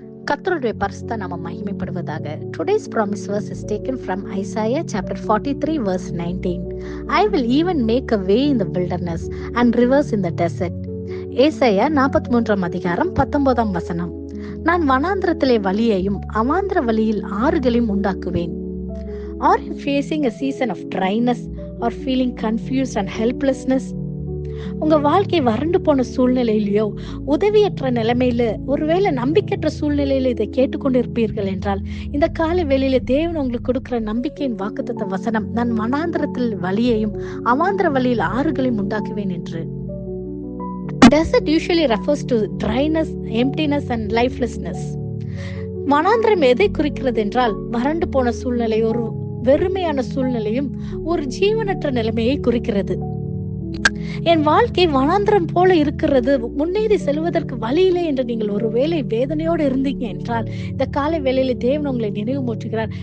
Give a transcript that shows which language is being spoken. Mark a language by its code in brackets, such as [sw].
[ta] கர்த்தருடைய பரிசுத்த நாமம் மகிமைப்படுவதாக. [en] Today's promise verse is taken from Isaiah chapter 43 verse 19. I will even make a way in the wilderness and rivers in the desert. [ta] ஏசாயா 43 அதிகாரம் 19 வசனம். நான் வனாந்திரத்திலே வழியையும் அவாந்திர வழியில் ஆறுகளையும் உண்டாக்குவேன். [en] Are you facing a season of dryness or feeling confused and helplessness? [ta] உங்க வாழ்க்கை வறண்டு போன சூழ்நிலையிலயோ உதவியற்ற நிலைமையில ஒருவேளை நம்பிக்கையற்ற சூழ்நிலையில இதை கேட்டுக்கொண்டிருப்பீர்கள் என்றால், இந்த காலை வேளையில தேவன் உங்களுக்கு கொடுக்கிற நம்பிக்கையின் வாக்குத்தத்த வசனம், நான் வனாந்திரத்தில் வழியையும் அவாந்திர வழியில் ஆறுகளையும் உண்டாக்குவேன் என்று. [en] Desert usually refers to dryness, emptiness and lifelessness. [ta] வனாந்திரம் எதை குறிக்கிறது என்றால், வறண்டு போன சூழ்நிலை, ஒரு வெறுமையான சூழ்நிலையும் ஒரு ஜீவனற்ற நிலைமையை குறிக்கிறது. என் வாழ்க்கை வனாந்திரம் போல இருக்கிறது, முன்னேறி செல்வதற்கு வழியில்லை என்று நீங்கள் ஒருவேளை வேதனையோடு இருந்தீங்க என்றால், இந்த காலை வேளையில தேவன் உங்களை நினைவு மூட்டுகிறார்.